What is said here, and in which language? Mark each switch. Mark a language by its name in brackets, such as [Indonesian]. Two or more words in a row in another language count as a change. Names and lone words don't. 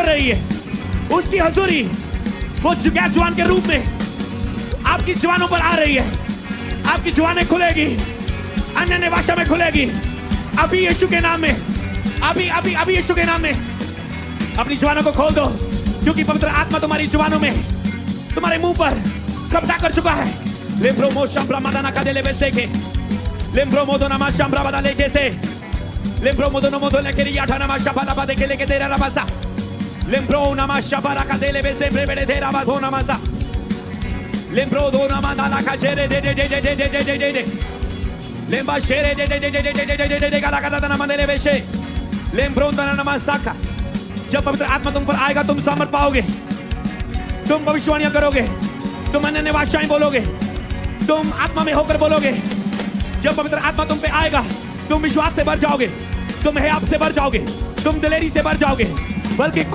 [Hindi] रही है उसकी हजूरी वो जुबान के रूप में आपकी जुबानों पर आ रही है आपकी जुबानें खुलेगी अन्य भाषा में खुलेगी अभी यीशु के नाम में अभी यीशु के नाम में अपनी जुबानों को खोल दो क्योंकि पवित्र आत्मा तुम्हारी जुबानों में तुम्हारे मुंह पर कब्जा कर चुका है लेम्ब्रो मोशम ब्रह्मादाना का देले बेसेके लेम्ब्रो मोदोना माशम ब्रह्मादा लेके से लेम्ब्रो मोदोनो मोदो लेके रिया ठाना माशा बाला बादे के लेके तेरा रबासा लेम्ब्रो नामा शबारा का देले बेसे ब्रेबेडे तेरा बाधो नमासा लेम्ब्रो दो नामा नाला का शेरे दे लेम्बा शेरे दे गाला गाला नामा देले बेसे लेम्ब्रो नामा साका जब पवित्र आत्मा तुम पर आएगा तुम सामर्थ पाओगे तुम भविष्यवाणियां करोगे तुम अन्य भाषाएं बोलोगे तुम आत्मा में होकर बोलोगे जब पवित्र आत्मा तुम पे आएगा तुम विश्वास से भर जाओगे तुम हयात से भर जाओगे तुम दिलेरी से भर जाओगे बल्कि खुद